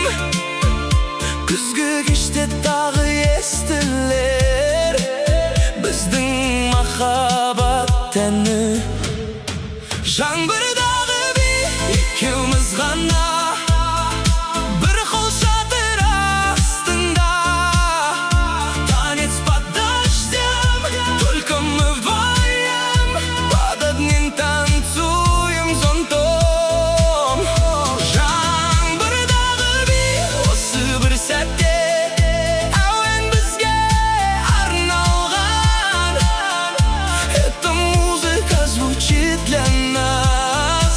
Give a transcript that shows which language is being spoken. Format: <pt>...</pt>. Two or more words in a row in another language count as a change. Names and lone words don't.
<kk>Күзгі кеште тағы естілер біздің махаббат әні. Жаңбырдағы би екеуміз ғана, бір қол шатыр астында.</kk> <ru>Танец под дождем, только мы вдвоем, под одним танцуем зонтом.</ru> <kk>Жаңбырдағы би осы бір сәтте әуен бізге арналған.</kk> <ru>Эта музыка звучит для нас.</ru>